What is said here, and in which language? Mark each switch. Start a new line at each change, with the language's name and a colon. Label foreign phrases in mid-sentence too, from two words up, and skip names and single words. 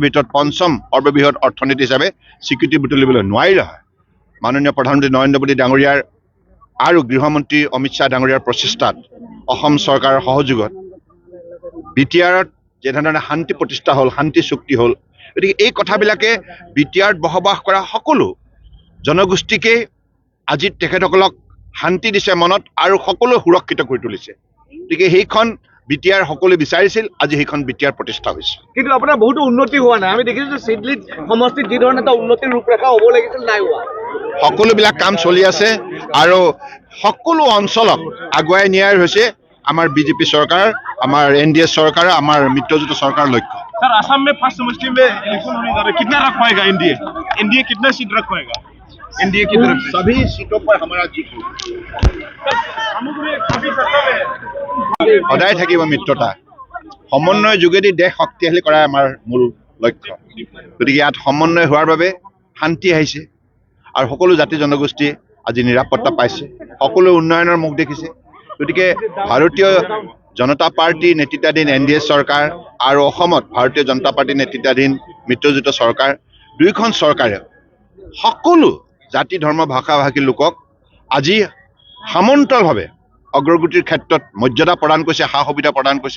Assamese: ভিতৰত পঞ্চম সৰ্ববৃহৎ অৰ্থনীতি হিচাপে স্বীকৃতি বুটলিবলৈ নোৱাৰিলে হয় মাননীয় প্ৰধানমন্ত্ৰী নৰেন্দ্ৰ মোদী ডাঙৰীয়াৰ আৰু গৃহমন্ত্ৰী অমিত শ্বাহ ডাঙৰীয়াৰ প্ৰচেষ্টাত অসম চৰকাৰৰ সহযোগত BTRত যেনেধৰণে শান্তি প্ৰতিষ্ঠা হ'ল শান্তি চুক্তি হ'ল গতিকে এই কথাবিলাকে BTRত বসবাস কৰা সকলো জনগোষ্ঠীকে আজি তেখেতসকলক শান্তি দিছে মনত আৰু সকলো সুৰক্ষিত কৰি তুলিছে গতিকে সেইখন BTR সকলোৱে বিচাৰিছিল আজি সেইখন BTR প্ৰতিষ্ঠা হৈছে কিন্তু আপোনাৰ বহুতো উন্নতি হোৱা নাই আমি দেখিছো যে চিডলিত সমষ্টিত যি ধৰণে এটা উন্নতিৰ ৰূপৰেখা হ'ব লাগিছিল নাই হোৱা সকলোবিলাক কাম চলি আছে আৰু সকলো অঞ্চলক আগুৱাই নিয়াৰ হৈছে আমাৰ BJP চৰকাৰ আমাৰ NDA চৰকাৰ আমাৰ মিত্ৰজোঁট চৰকাৰৰ লক্ষ্য
Hindi: सर असम में फर्स्ट समष्टि में इलेक्शन होने जा रहा है कितना रख पाएगा NDA कितना सीट रख पाएगा NDA की तरफ से सभी सीटों पर हमारा जीत
Assamese: সদায় থাকিব মিত্ৰতা সমন্বয়ৰ যোগেদি দেশ শক্তিশালী কৰা আমাৰ মূল লক্ষ্য গতিকে ইয়াত সমন্বয় হোৱাৰ বাবে শান্তি আহিছে আৰু সকলো জাতি জনগোষ্ঠীয়ে আজি নিৰাপত্তা পাইছে সকলো উন্নয়নৰ মুখ দেখিছে গতিকে ভাৰতীয় জনতা পাৰ্টি নেতৃত্বাধীন NDA চৰকাৰ আৰু অসমত ভাৰতীয় জনতা পাৰ্টি নেতৃত্বাধীন মিত্ৰজোঁট চৰকাৰ দুইখন চৰকাৰে সকলো জাতি ধৰ্ম ভাষা ভাষী লোকক আজি সামন্তৰালভাৱে অগ্ৰগতিৰ ক্ষেত্ৰত মৰ্যাদা প্ৰদান কৰিছে, সা সুবিধা প্ৰদান কৰিছে।